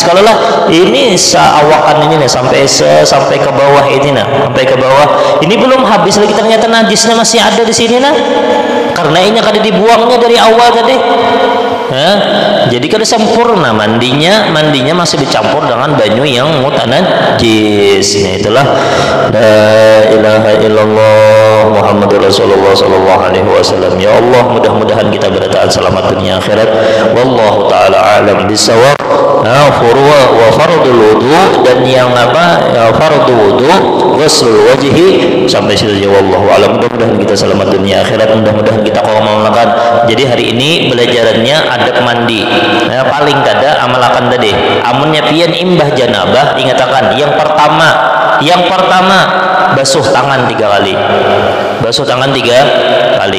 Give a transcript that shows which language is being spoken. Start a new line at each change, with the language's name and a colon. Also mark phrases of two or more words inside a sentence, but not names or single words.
Banjar: Kalau lah ini seawakan ini nih sampai ke bawah ini sampai ke bawah, ini belum habis lagi ternyata najisnya masih ada di sini karena ini kada dibuangnya dari awal tadi. Jadi kada sempurna mandinya masih dicampur dengan banyu yang mutanajjis.
Arabic: Nah, itulah لا إله إلا الله محمد رسول الله صلى الله عليه وسلم. يا الله,
Banjar: mudah-mudahan kita bertahan selamat dunia akhirat.
Arabic: والله تعالى أعلم بالصواب. وفرض الوضوء,
Banjar: dan yang apa ya,
Arabic: فرض الوضوء غسل وجهه
Banjar: sampai situ.
Arabic: والله أعلم.
Banjar: Mudah-mudahan kita selamat dunia akhirat, mudah-mudahan kita melakukan. Jadi hari ini belajarannya adab mandi. Paling kada amalakan tadi amunnya pian imbah janabah, ingatakan yang pertama basuh tangan 3 kali. Basuh tangan 3 kali.